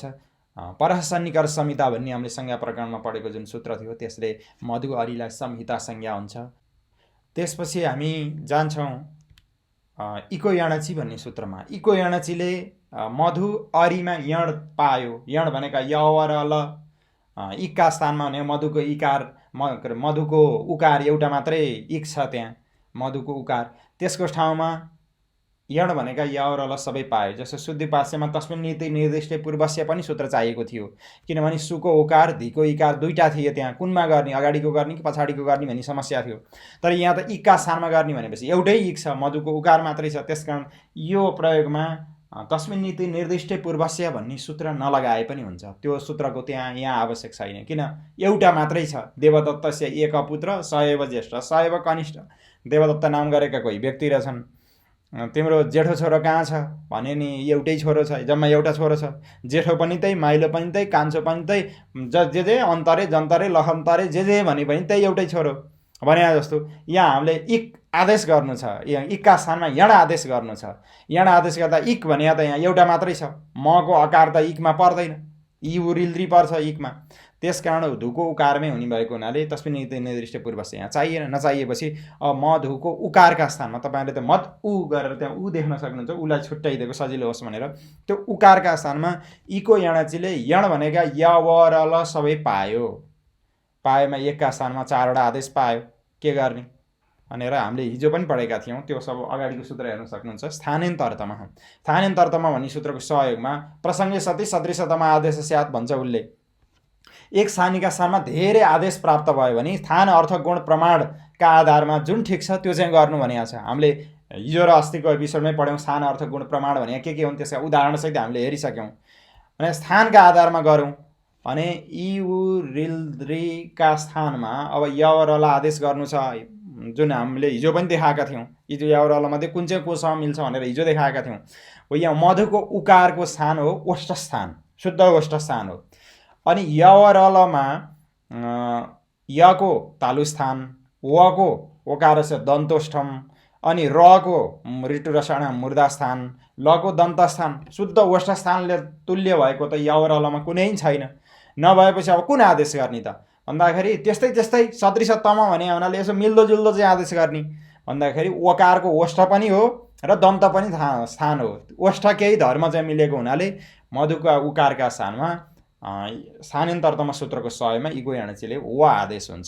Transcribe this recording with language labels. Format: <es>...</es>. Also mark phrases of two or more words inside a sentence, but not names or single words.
<ne>परसन्निकर संहिता भन्ने हामीले संज्ञा प्रकरणमा पढेको जुन सूत्र थियो त्यसले मधु अरिलाई संहिता संज्ञा हुन्छ। त्यसपछि हामी जान्छौँ इको यणची भन्ने सूत्रमा। इको यणचीले मधु अरिमा यण पायो। यण भनेका य व र ल, इकका स्थानमा भने मधुको इकार, मधुको उकार एउटा मात्रै इक छ त्यहाँ, मधुको उकार। त्यसको ठाउँमा यण भनेका य र ल सबै पायो। जस्तो शुद्धिउपास्यमा तस्मिन् नीति निर्दिष्टे पूर्वस्य पनि सूत्र चाहिएको थियो, किनभने सुको उकार धिको इकार 2टा थिए त्यहाँ। कुनमा गर्ने, अगाडिको गर्ने कि पछाडिको गर्ने भन्ने समस्या थियो। तर यहाँ त इकका स्थानमा गर्ने भनेपछि एउटै इक छ, मधुको उकार मात्रै छ। त्यसकारण यो प्रयोगमा तस्मिन् नीति निर्दिष्टे पूर्वस्य भन्ने सूत्र नलगाए पनि हुन्छ। त्यो सूत्रको यहाँ आवश्यक छैन, किन एउटा मात्रै छ।</ne> <sa>देवदत्तस्य एक पुत्र स एव ज्येष्ठ स एव कनिष्ठ।</sa> <ne>देवदत्त नाम गरेका कोही व्यक्ति रहेछन्। तिम्रो जेठो छोरो कहाँ छ भने नि एउटै छोरो छ, जम्मा एउटा छोरो छ। जेठो पनि त्यही, माइलो पनि त्यही, कान्छो पनि त्यही, जे अन्तरे जन्तरे लखन्तरे जे भने पनि त्यही एउटै छोरो भने जस्तो यहाँ हामीले इक आदेश गर्नु छ। इकका स्थानमा यण आदेश गर्नु छ। यण आदेश गर्दा इक भने त यहाँ एउटा मात्रै छ। मको अकार त इकमा पर्दैन, इ उ रिल्द्री पर्छ इकमा। त्यसकारण धुको उकारमै हुने भएको हुनाले तस्मिन् नीति निर्दिष्टे पूर्वस्य यहाँ चाहिएन। नचाहिएपछि अब मधुको उकारका स्थानमा तपाईहरुले त मध उ गरेर त्यहाँ उ देख्न सक्नुहुन्छ, उलाई छुट्याइदिएको सजिलो होस् भनेर। त्यो उकारका स्थानमा इको यणचीले यण भनेका य व र ल सबै पायो। पाएमा एकका स्थानमा 4वटा आदेश पायो। के गर्ने भनेर हामीले हिजो पनि पढेका थियौँ। त्यो सब अगाडिको सूत्र हेर्न सक्नुहुन्छ। स्थानेन्तरतम। स्थानेन्तरतम भन्ने सूत्रको सहयोगमा</ne> <sa>प्रसङ्गे सति सदृशतम आदेश स्यात्</sa> <ne>भन्छ उसले। एक स्थानीका स्थानमा धेरै आदेश प्राप्त भयो भने स्थान अर्थ गुण प्रमाणका आधारमा जुन ठिक छ त्यो चाहिँ गर्नु भनेको छ। हामीले हिजो र अस्तिको एपिसोडमै पढ्यौँ स्थान अर्थ गुण प्रमाण भने के हुन्, त्यसका उदाहरणसहित हामीले हेरिसक्यौँ। भने स्थानका आधारमा गरौँ भने इ उ रिल्द्रीका स्थानमा अब य व र ल आदेश गर्नु छ, जुन हामीले हिजो पनि देखाएका थियौँ। य व र ल मध्ये कुन चाहिँ कोसँग मिल्छ भनेर हिजो देखाएका थियौँ। हो यहाँ मधुको उकारको स्थान हो ओष्ठ स्थान, शुद्ध ओष्ठ स्थान हो। अनि य व र लमा यको तालु स्थान, वको ओकार छ दन्तोष्ठम, अनि रको ऋतु रसायन मूर्धा स्थान, लको दन्त स्थान, शुद्ध ओष्ठ स्थानले तुल्य भएको त य व र लमा कुनै छैन। नभएपछि अब कुन आदेश गर्ने त भन्दाखेरि त्यस्तै सदृशतम भने हुनाले यसो मिल्दोजुल्दो चाहिँ आदेश गर्ने भन्दाखेरि ओकारको ओष्ठ पनि हो र दन्त पनि स्थान हो। ओष्ठ केही धर्म चाहिँ मिलेको हुनाले मधुका उकारका स्थानमा स्थानेन्तरतम सूत्रको सहयोगमा इको यणचीले व आदेश हुन्छ।</ne>